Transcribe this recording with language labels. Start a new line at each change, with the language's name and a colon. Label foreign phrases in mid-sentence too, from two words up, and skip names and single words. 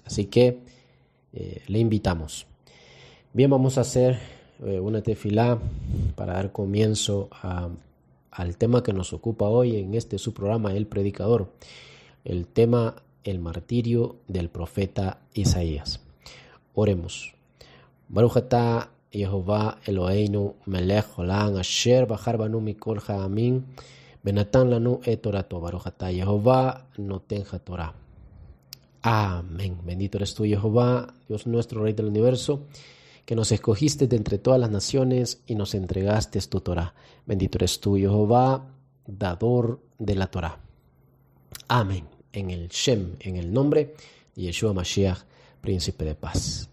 Spanish: Así que le invitamos. Bien, vamos a hacer una tefilá para dar comienzo al tema que nos ocupa hoy en este su programa, El Predicador. El tema, el martirio del profeta Isaías. Oremos.
Hebrew: ברוך אתה יהוה אלוהינו מלך עולם אשר בחר בנו מכל העמים ונתן לנו את תורתו. ברוך אתה יהוה נותן התורה.
Spanish: Amén. Bendito eres tú, Jehová, Dios nuestro, Rey del universo, que nos escogiste de entre todas las naciones y nos entregaste tu Torah. Bendito eres tú, Jehová, dador de la Torah. Amén. En el Shem, en el nombre de Yeshua Mashiach, príncipe de paz.